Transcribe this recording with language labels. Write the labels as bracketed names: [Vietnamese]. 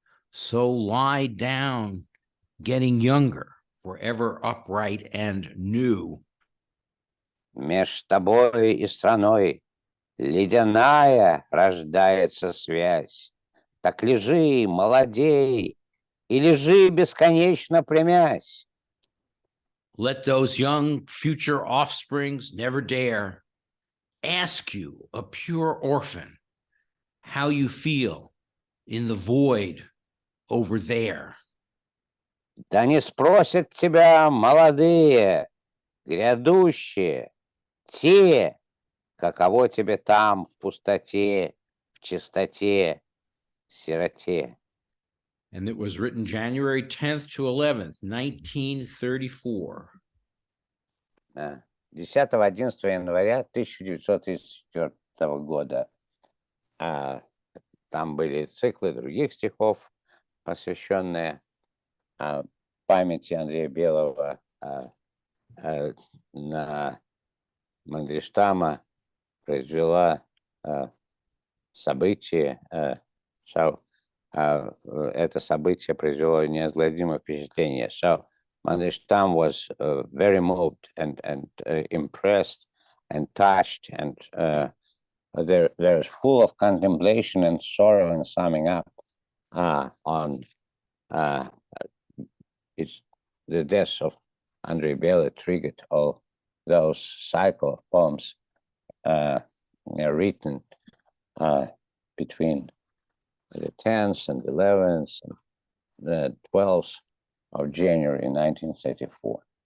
[English] So lie down, getting younger, forever upright and new. [Russian] Меж тобой и страной ледяная рождается связь. Так лежи, молодей, и лежи бесконечно племясь. [English] Let those young future offsprings never dare ask you, a pure orphan, how you feel in the void over there. [Russian] Да не спросят тебя молодые, грядущие, те, каково тебе там в пустоте, в чистоте, сироте. [English] And it was written January 10th to 11th, 1934. [Russian] 10-11 января 1934 года. Там были циклы других стихов, посвященные памяти Андрея Белого на Мандельштама произвела событие, это событие произвело неизгладимое впечатление. [English] So Mandelstam was very moved and impressed and touched, and there's full of contemplation and sorrow and summing up on it's the death of Andrei Bely triggered all those cycle of poems written between the 10th and 11th and the 12th of January 1934.